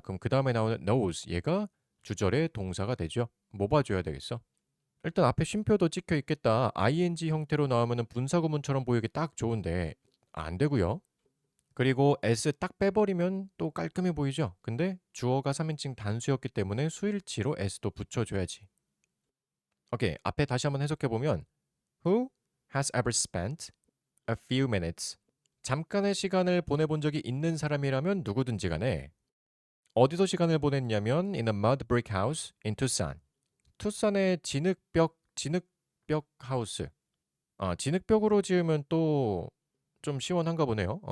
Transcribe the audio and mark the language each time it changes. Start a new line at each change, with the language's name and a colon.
Korean: 그럼 그 다음에 나오는 knows, 얘가 주절의 동사가 되죠. 뭐 봐줘야 되겠어? 일단 앞에 쉼표도 찍혀 있겠다. ing 형태로 나오면 분사구문처럼 보이기 딱 좋은데 안 되고요. 그리고 s 딱 빼버리면 또 깔끔해 보이죠? 근데 주어가 3인칭 단수였기 때문에 수일치로 s도 붙여줘야지. 오케이, 앞에 다시 한번 해석해보면
English: Who has ever spent a few minutes?
Korean: 잠깐의 시간을 보내본 적이 있는 사람이라면 누구든지 간에 어디서 시간을 보냈냐면
English: in a mud brick house in Tucson.
Korean: 투싼의 진흙벽 하우스. 진흙벽으로 지으면 또 좀 시원한가 보네요.